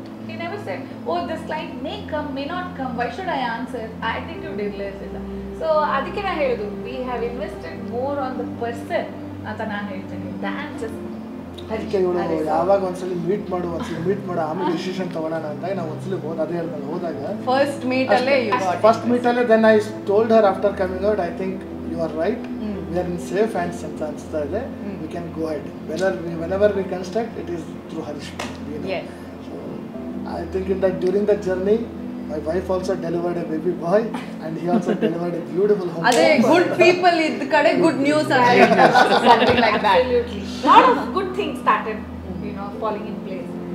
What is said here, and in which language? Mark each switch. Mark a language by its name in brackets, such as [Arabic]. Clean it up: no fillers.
[English] He never said, oh, this client may come, may not come, why should I answer? Attitude illness [Kannada] ಇಲ್ಲ. So ಅದಕ್ಕೆ ನಾನು ಹೇಳೋದು, [English] we have invested more on the person [Kannada] ಅಂತ ನಾನು ಹೇಳ್ತೀನಿ [English] than just [Kannada] ಅದಕ್ಕೆ ಇವಳು ಯಾವಾಗ ಒಂದ್ಸಲಿ ಮೀಟ್ ಮಾಡು ಆಮೇಲೆ ಡಿಸಿಷನ್ ತಗೊಳ್ಳೋಣ ಅಂತ ನಾವು ಒಂದ್ಸಲಿ ಅದೇ ಹೇಳ್ದಲ್ಲ ಹೋದಾಗ first ಮೀಟಲ್ಲೇ [English] then I told her after coming out, I think you are right, we are in safe hands [Kannada] ಅಂತ ಅನಿಸ್ತಾ ಇದೆ. [English] We can go head whenever we construct it is through Harish. So I think in that during the journey my wife also delivered a baby boy and he also delivered a beautiful home. Ade good people id kade good news something like that. Absolutely. Lot of good things started, you know, falling in place.